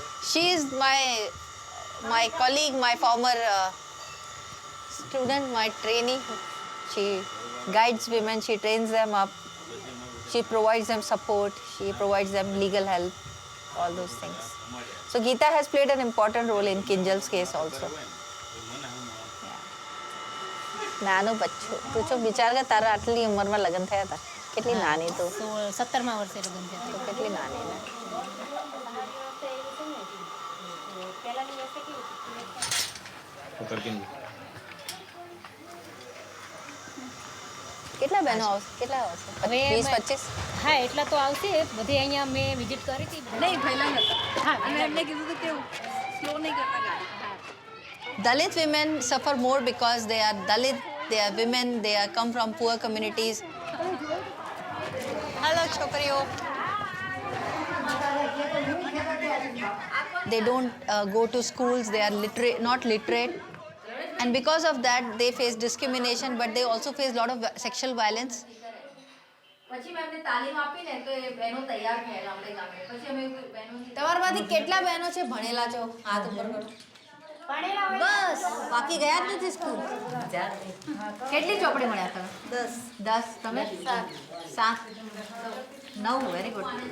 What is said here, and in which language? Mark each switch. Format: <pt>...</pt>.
<en>She is my colleague, my former student, my trainee. She guides women, she trains them up, she provides them support, she provides them legal help, all those things. So Geeta has played an important role in Kinjal's case also.</en> <gu>નાનું બચ્ચું તું જો વિચાર કર, તારા આટલી ઉંમરમાં લગ્ન થયા હતા, કેટલી નાની તું. 17મા વર્ષે લગ્ન થયા. તો કેટલી નાની ને. કેટલા બહેનો આવશે, કેટલા આવશે? 20-25? હા, એટલા તો આવશે. બધી અહીંયા મેં વિઝિટ કરી હતી. નહીં, પહેલા નહોતા. હા, અને એમને કીધું હતું કે સ્લો નહીં કરતા ગાડી.</gu> <en>Dalit women suffer more because they are Dalit, they are women, they are come from poor communities. Hello,</en> <gu>chokriyo.</gu> <en>They don't go to schools, they are not literate. And because of that, they face discrimination, but they also face a lot of sexual violence.</en> <gu>પછી મેં એમને તાલીમ આપી ને તો એ બહેનો તૈયાર થયેલા આપણે ગામે. પછી અમે બહેનો તમારામાંથી કેટલા બહેનો છે ભણેલા છો? હાથ ઉપર કરો. બસ, બાકી ગયા જ નથી સ્કૂલ. કેટલી ચોપડી મળ્યા તમે? 10. તમે 7. 9.</gu> <en>Very good.</en>